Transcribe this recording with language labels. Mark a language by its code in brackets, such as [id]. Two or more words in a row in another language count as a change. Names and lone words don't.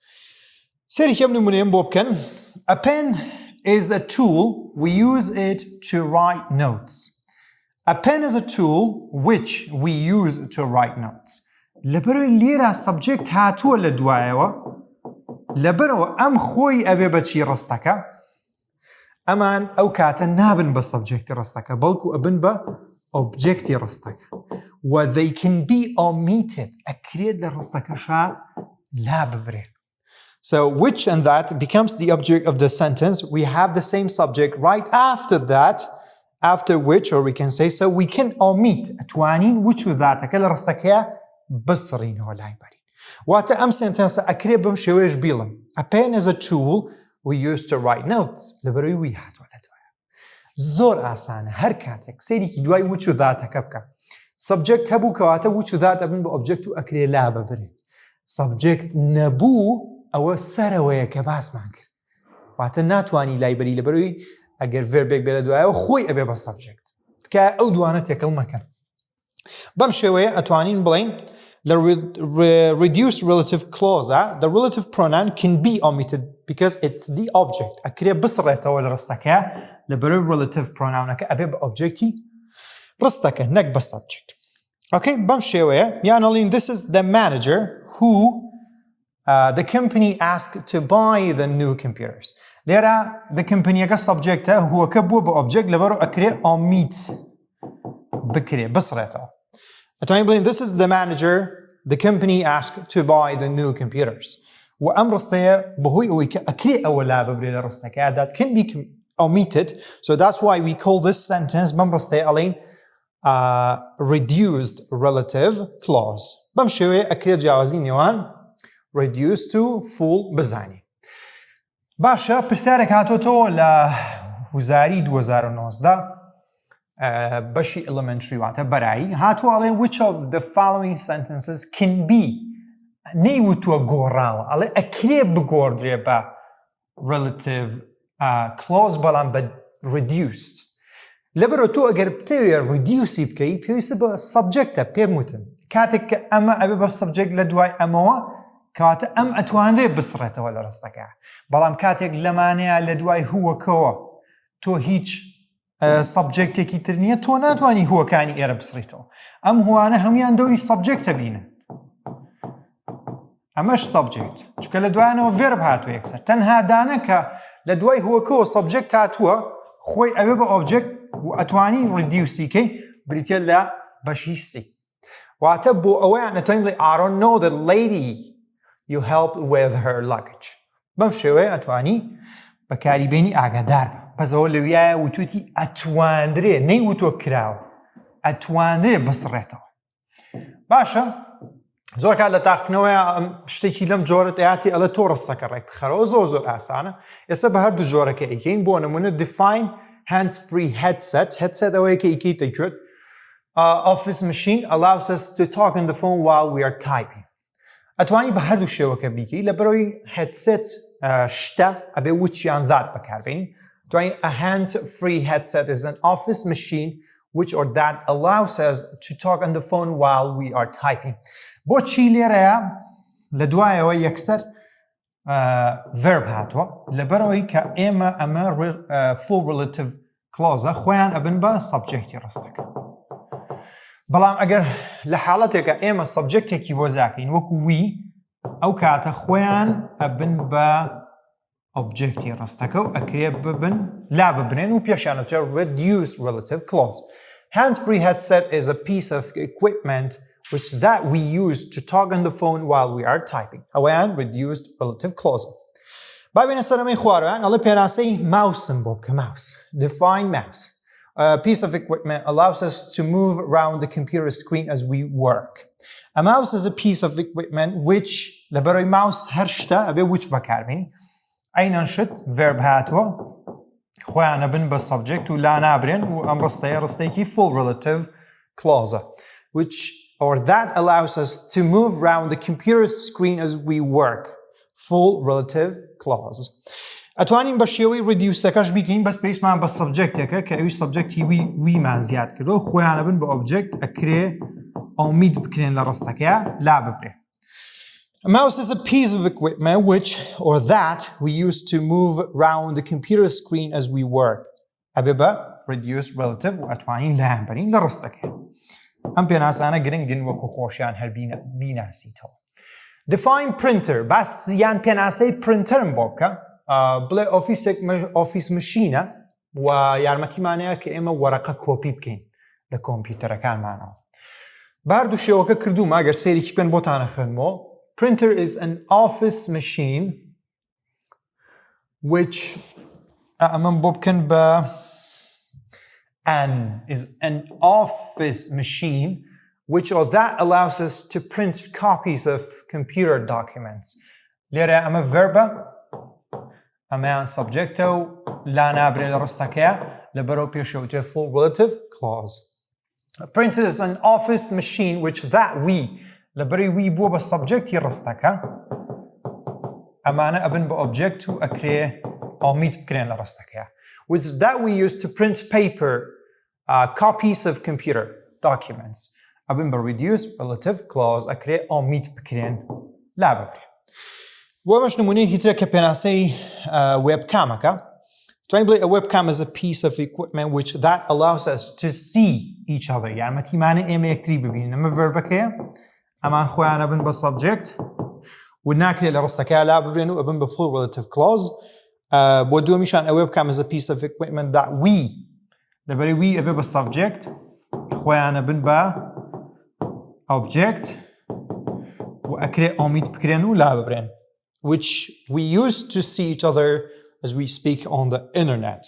[ckb] سەرێکم نمونەیەم بۆ بکەن [en] a pen is a tool we use it to write notes. A pen is a tool which we use to write notes. [ckb] لەبەرەوەی لێرە سەبجەکت هاتووە لە دوایەوە لەبەرەوە ئەم خۆی ئەبێ بەچی ڕستەکە ئەمان ئەو کاتە نابن بە سەبجەکتی ڕستەکە بەڵکو ئەبن بە ئۆبجێکتی ڕستەکە و [en] they can be omitted [ckb] ئەکرێت لە ڕستەکەشا لا ببرێن. [en] So which and that becomes the object of the sentence. We have the same subject right after that after which or we can say so we can omit [ckb] ئەتوانین which و ذاتەکە لە ڕستەکەیە بسڕینەوە لایبەری واتە ئەم سنتەنسە ئەکرێ بەم شێوەیەش بیڵم [en] a pen is a tool we use to write notes [ckb] لەبەرەوەی وی هاتووە لە دوایە. زۆر ئاسانە هەر کاتێک سەیرێکی دوای وچ و ذاتەکە بکە سەبجەکت هەبوو کەواتە وچ و ذات ئەبن بە ئۆبجێکت و ئەکرێ لا ببرێن سەبجەکت نەبوو ئەوە سەرەوەیە کە باسمان کرد واتە ناتوانی لایبەری لەبەرەوەی ئەگەر verبێک بێ لە دوایەوە خۆی ئەبێ بە سەبجەکت تکایە ئەو دوانە تێکەڵ مەکەن. بەم شێوەیە ئەتوانین بڵین لە [en] reduced relative clause the relative pronoun can be omitted because it's the object [ckb] ئەکرێ بسڕێتەوە لە ڕستەکە لەبەرەوەی [en] relative pronounەکە [ckb] ئەبێ بە ئۆبجێکتی ڕستەکە نەک بە سەبجەکت. ئۆکەی بەم شێوەیە یانەڵین [en] this is the manager who the company asked to buy the new computers. [ckb] لێرە [en] the companyەکە [ckb] سەبجەکتە هوەکە بووە بە ئۆبجێکت لەبەرەوە ئەکرێ omit بکرێ بسڕێتەوە. ئەتوانین بڵین [en] this is the manager the company asked to buy the new computers [ckb] و ئەم ڕستەیە بەهۆی ئەوەی کە ئەکرێ ئەوە لا ببرێ لە ڕستەکەیە [en] that can be omitted, so that's why we call this sentence [ckb] بەم ڕستەیە ئەڵێن [en] reduced relative clause. [ckb] بەم شێوەیە ئەکرێ جیاوازی نێوان [en] reduced to full [ckb] بزانێ. باشە پرسیارێک هاتۆتەوە لە وزاری 2019 بەشی elementary واتە بەرایی هاتووە ئەڵێن [en] which of the following sentences can be [ckb] نەیوتووە گۆڕاوە ئەڵێ ئەکرێ بگۆڕدرێ بە relative clause بەڵام بە reduced لەبەرەوە تۆ ئەگەر بتەوێ reduce بکەی پێویستە بە subjectە پێم وتن کاتێک کە ئەمە ئەبێ بە subject لە دوای ئەمەوە کاتە ئەم ئەتوانرێ بسڕێتەوە لە ڕستەکە بەڵام کاتێک لەمانەیە لە دوای هووەکەوە تۆ هیچ سبجەکتێکی تر نییە تۆ ناتوانانی هووەکانی ئێرە بسڕیتەوە ئەم هوانە هەمویان دەوری سبجەکتە بینن ئەمەش سبجەکت چکە لە دوایانەوە ڤێرب هاتووە یەکسەر تەنها دانە کە لە دوای هووەکەوە سبجەکت هاتووە خۆی ئەوێ بە ئۆبجەکت و ئەتوانی ریدیوسیکەی بریتە لە بەشی سی واتە بۆ ئەوەیان ئەتوانین بڵێ [en] I don't know the lady you helped with her luggage [ckb] بەم شێوەیە ئەتوانی بەکاریبێنی ئاگادار بە پەسەوە لەویایە وتوتی ئەتواندرێ نەیوتووە کراوە ئەتواندرێ بسڕێتەوە باشە زۆر کات لە تاقیکردنەوەیە شتێکی لەم جۆرە ئاتی ئەڵە تۆ ڕستەکە ڕێک بخەرەوە زۆر ئاسانە ئێستا بە هەردوو جۆرەکە ئەیکەین بۆ نمونە [en] define hands-free headset [ckb] ئەوەیە کە ئیکەیتە گوێت [en] office machine allows us to talk on the phone while we are typing [ckb] ئەتوانی بە هەردوو شێوەکە بیکەی لەبەرەوەی headset شتە ئەبێ وچیان ذات بەکاربێنین توانین [en] a hands-free headset is an office machine which or that allows us to talk on the phone while we are typing [ckb] بۆچی لێرەیە لە دوایەوە یەکسەر verb هاتووە لەبەرەوەی کە ئێمە ئەمە [en] full relative clause [ckb] خۆیان ئەبن بە سبجەکتی ڕستەکە بەڵام ئەگەر لە حاڵەتێکە ئێمە سبجەکتێکی بۆ زاکەین وەکو وی ئەو کاتە خۆیان ئەبن بە ئۆبجێکتی ڕستەکە و ئەکرێ ببن لا ببنێن و پێشیانەوترێ [en] reduced relative clause. Hands-free headset is a piece of equipment which that we use to talk on the phone while we are typing. [ckb] ئەوەیان [en] reduced relative clause. [ckb] بابێنە سەرەمەی خوارەوەیان ئەڵێ پێناسەی ماوسم بۆ بکە mouse. [en] Define mouse. A piece of equipment allows us to move around the computer screen as we work. A mouse is a piece of equipment which [ckb] لەبەرەوەی mouse هەر شتە ئەبێ which بەکاربێنی ئەینەن شت verb هاتووە خۆیانە بن بە subject و لا نابرێن و ئەم ڕستەیە ڕستەیەکی [en] full relative clause which or that allows us to move around the computer screen as we work. Full relative clause. [ckb] ئەتوانین بە شێوەی reduceەکەش بیکەین بەس پێویستمان بە سبجەکتێکە کە ئەوی سبجەکتی ویمان زیاد کردەوە خۆیانە بن بە ئۆبجێکت ئەکرێ ئۆمید بکرێن لە ڕستەکەیە لا ببرێ. [en] A mouse is a piece of equipment which or that we use to move around the computer screen as we work. [ckb] ئەبێ بە [en] reduced relative [ckb] و ئەتوانین لایان بەرین لە ڕستەکەیە. ئەم پێناسانە گرنگن وەکو خۆشیان هەر بیناسیتەوە. [en] Define printer [ckb] باس یان پێناسەی پرنتەرم بۆ بکە بڵێ ئۆفیس مشینە و یارمەتیمانەیە کە ئێمە وەرەقە کۆپی بکەین لە کۆمپیوتەرەکانمانەوە بە هەردوو شێوەکە کردومە ئەگەر سەیرێکی پێن بۆتانە خوێنمەوە [en] printer is an office machine [ckb] which ئەمەم بۆ بکەن بە [en] an office machine which or that allows us to print copies of computer documents [ckb] لێرە ئەمە verba ئەمەیان سبجەکتە و لا نابرێ لە ڕستەکەیە لەبەرەوە پێشەوتێ [en] full relative clause. A printer is an office machine which that we [ckb] لەبەری وی بووە بە سبجەکتی ڕستەکە ئەمانە ئەبن بە ئۆبجێکت و ئەکرێ ئۆمید بکرێن لە ڕستەکەیە [en] which that we use to print paper copies of computer documents [ckb] ئەبن بە [en] reduced relative clause [ckb] ئەکرێ ئۆمید بکرێن لا ببرێن. بۆ ئەمەش نمونەیەکی ترە کە پێناسەی webcamەکە توانین بڵێ [en] a webcam is a piece of equipment which that allows us to see each other [ckb] یارمەتیمانە ئێمە یەکتری ببینین ئەمە verbەکەیە ئەمان خۆیانە بن بە subject و ناکرێت لە ڕستەکەیە لا ببرێن و ئەبن بە [en] full relative clause [ckb] بۆ دووەمیشان [en] a webcam is a piece of equipment that we [ckb] لەبەری we ئەبێ بە subject خۆیانە بن بە object و ئەکرێ ئۆمید بکرێن و لا ببرێن [en] which we use to see each other as we speak on the internet.